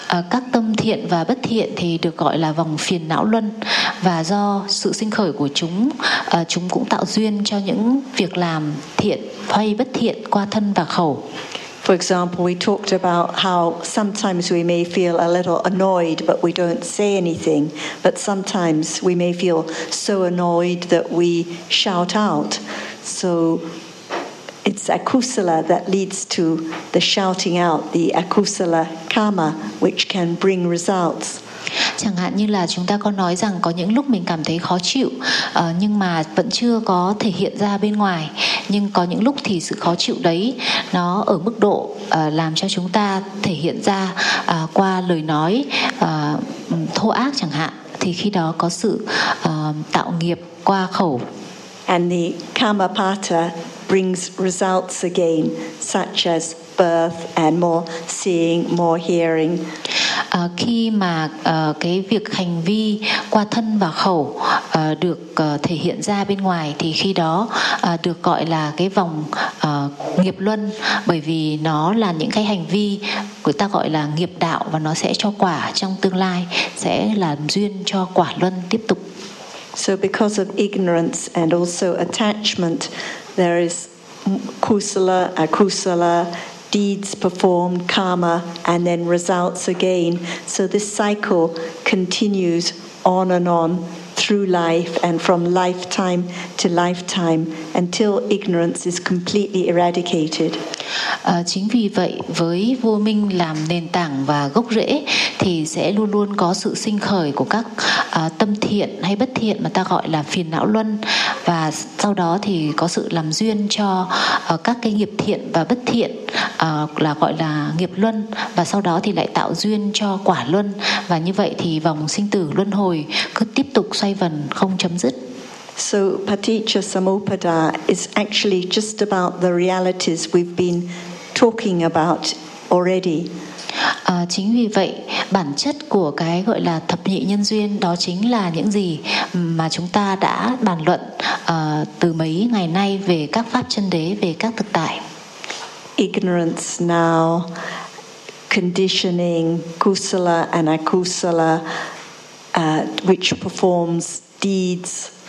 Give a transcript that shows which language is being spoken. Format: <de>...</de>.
<vi>Các tâm thiện và bất thiện thì được gọi là vòng phiền não luân, và do sự sinh khởi của chúng, chúng cũng tạo duyên cho những việc làm thiện hay bất thiện qua thân và khẩu.</vi> <en>For example, we talked about how sometimes we may feel a little annoyed but we don't say anything, but sometimes we may feel so annoyed that we shout out. So it's akusala that leads to the shouting out, the akusala karma, which can bring results.</en> <vi>Chẳng hạn như là chúng ta có nói rằng có những lúc mình cảm thấy khó chịu nhưng mà vẫn chưa có thể hiện ra bên ngoài, nhưng có những lúc thì sự khó chịu đấy nó ở mức độ làm cho chúng ta thể hiện ra qua lời nói thô ác chẳng hạn, thì khi đó có sự tạo nghiệp qua khẩu.</vi> <en>And the Kamapata brings results again, such as birth and more seeing, more hearing.</en> <vi>Khi mà cái việc hành vi qua thân và khẩu được thể hiện ra bên ngoài, thì khi đó được gọi là cái vòng nghiệp luân, bởi vì nó là những cái hành vi người ta gọi là nghiệp đạo, và nó sẽ cho quả trong tương lai, sẽ làm duyên cho quả luân tiếp tục.</vi> <en>So because of ignorance and also attachment, there is kusala, akusala, deeds performed, karma, and then results again. So this cycle continues on and on through life and from lifetime to lifetime until ignorance is completely eradicated.</en> <vi>Chính vì vậy, với vô minh làm nền tảng và gốc rễ, thì sẽ luôn luôn có sự sinh khởi của các tâm thiện hay bất thiện mà ta gọi là phiền não luân, và sau đó thì có sự làm duyên cho các cái nghiệp thiện và bất thiện là gọi là nghiệp luân, và sau đó thì lại tạo duyên cho quả luân, và như vậy thì vòng sinh tử luân hồi cứ tiếp tục xoay vần không chấm dứt.</vi> <en>So Paticca Samuppada is actually just about the realities we've been talking about already.</en> <vi>Chính vì vậy, bản chất của cái gọi là thập nhị nhân duyên đó chính là những gì mà chúng ta đã bàn luận từ mấy ngày nay về các pháp chân đế, về các thực tại.</vi> <en>Ignorance now, conditioning, kusala and akusala, which performs deeds.</en>